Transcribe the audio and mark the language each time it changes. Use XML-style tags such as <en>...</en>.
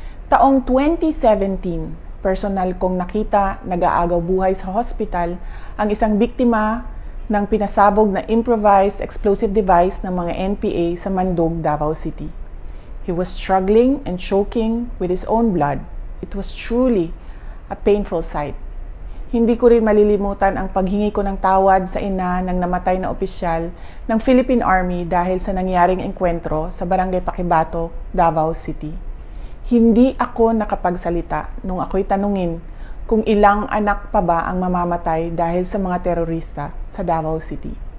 <tl>Taong 2017, personal kong nakita nag-aagaw buhay sa hospital ang isang biktima ng pinasabog na improvised explosive device ng mga NPA sa Mandog, Davao City.</tl> <en>He was struggling and choking with his own blood. It was truly a painful sight.</en> <tl>Hindi ko rin malilimutan ang paghingi ko ng tawad sa ina ng namatay na opisyal ng Philippine Army dahil sa nangyaring engkwentro sa Barangay Paquibato, Davao City. Hindi ako nakapagsalita nung ako'y tanungin kung ilang anak pa ba ang mamamatay dahil sa mga terorista sa Davao City.</tl>